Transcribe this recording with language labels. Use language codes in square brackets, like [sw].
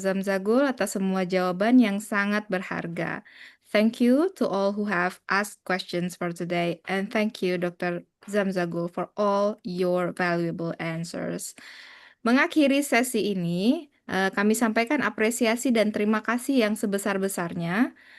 [id] Zamzagul atas semua jawaban yang sangat berharga. [en] Thank you to all who have asked questions for today, and thank you Dr. Zamzagul for all your valuable answers. [id] Mengakhiri sesi ini, kami sampaikan apresiasi dan terima kasih yang sebesar-besarnya.